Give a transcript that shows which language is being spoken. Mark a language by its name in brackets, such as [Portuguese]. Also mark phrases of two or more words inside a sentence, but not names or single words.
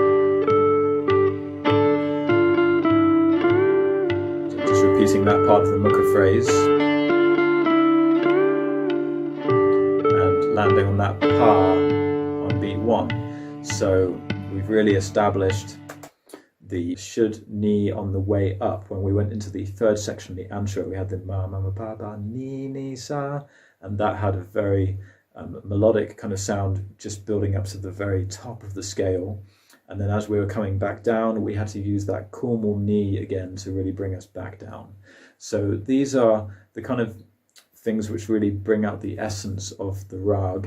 [English] So just repeating that part of the mukra phrase. And landing on that pa on beat 1. So we've really established the should ni on the way up. When we went into the third section, the antro, we had the [Hindi] म म म प प नि नि सा, [English] and that had a very melodic kind of sound just building up to the very top of the scale. And then as we were coming back down, we had to use that kormal ni again to really bring us back down. So these are the kind of things which really bring out the essence of the rag.